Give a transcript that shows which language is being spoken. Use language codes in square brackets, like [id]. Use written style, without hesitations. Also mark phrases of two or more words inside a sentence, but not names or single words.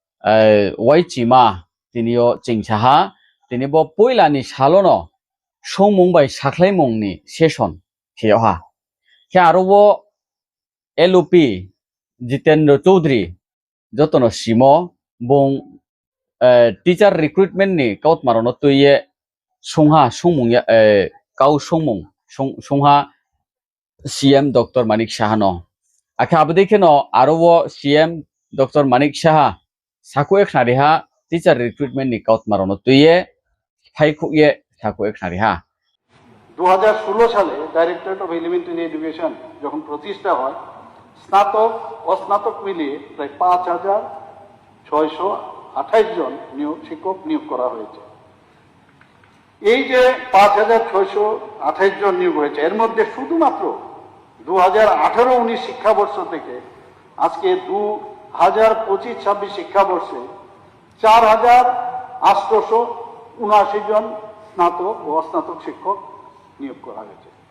[trp] Waijima tinio chingchaha tinibo poilani salono songmung bai saklaimungni session khiyaha khe arobo LOP Jitendra Chaudhary jotono simo bong [en] teacher recruitment [trp] ni kaut marono tuye songha songmung ya kau songmung songha CM Dr. Manik Saha no akha abudike no arobo CM Dr. Manik Saha saku ekhnariha [en] teacher recruitment [trp] ni kaut marono tuye phaikhuye saku ekhnariha [bn] 2016 সালে ডাইরেক্টরেট অফ এলিমেন্টারি এডুকেশন যখন প্রতিষ্ঠা হয় স্নাতক অস্নাতক মিলিয়ে প্রায় 5,628 জন শিক্ষক নিয়োগ করা হয়েছে। এই যে 5,628 জন নিয়োগ হয়েছে এর মধ্যে শুধুমাত্র 2018-19 শিক্ষাবর্ষ থেকে আজকে 2025-26 শিক্ষাবর্ষে 4,879 জন স্নাতক ও অস্নাতক শিক্ষক নিয়োগ করা হয়েছে।